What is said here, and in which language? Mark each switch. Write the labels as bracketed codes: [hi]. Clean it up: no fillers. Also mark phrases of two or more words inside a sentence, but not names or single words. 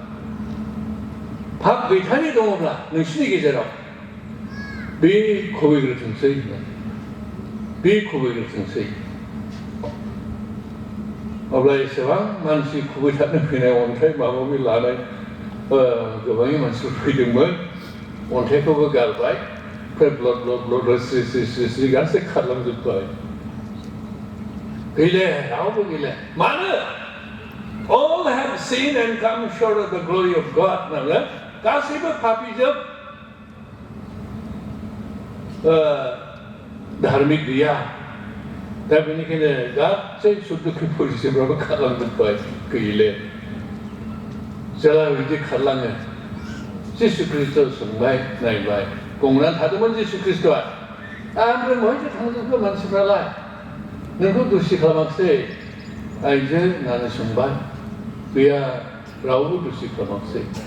[brx] नोंसिनि गेजेराव बे खुबैग्रोथोंसै बे खुबैग्रोथोंसै अब्ला एसेबां मानसि खुबैथारनो फैनाय अन्थाइ माबा माबि लानाय गोबां मानसिफोर फैदोंमोन अन्थाइखौबो गारबाय ओमफ्राय ब्लड स्रि गासै खारलांजोब्बाय गैले रावबो गैले मानो [en] all have sinned and come short of the glory of God [brx] होननानै गासैबो पापीजोब धार्मिक गैया दा बेनिखायनो गासै सुदुखि फरिसिफ्राबो खारलांजोब्बाय गैले जेला बिदि खारलाङो जिसु ख्रिस्ट'आ सोंबाय नायबाय गंनानै थादोंमोन जिसु ख्रिस्ट'आ ओमफ्राय बहायसो थांजोबखो मानसिफ्रालाय नोंखौ दुसि खालामाखिसै आइजो होननानै सोंबाय गैया रावबो दुसि खालामाखिसै